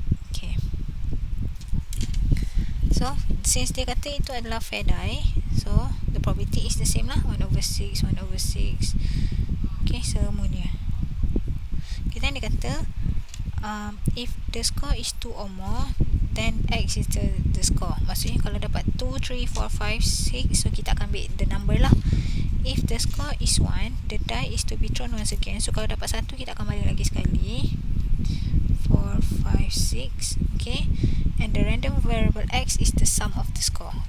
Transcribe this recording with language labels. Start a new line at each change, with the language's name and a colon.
English: Okay, so since
Malay: dia kata itu adalah
English: fair die, so the probability is the same lah, 1 over 6, 1 over 6. Okay,
Malay: semuanya. Kita dia kata
English: if the score is 2 or more, then x is the score.
Malay: Maksudnya kalau dapat 2, 3, 4, 5, 6, so kita akan ambil
English: the number lah. If the score is 1, the die is to be thrown once again.
Malay: So kalau dapat 1, kita akan baling lagi sekali.
English: 4, 5, 6. Okay, and the random variable x is the sum of the score.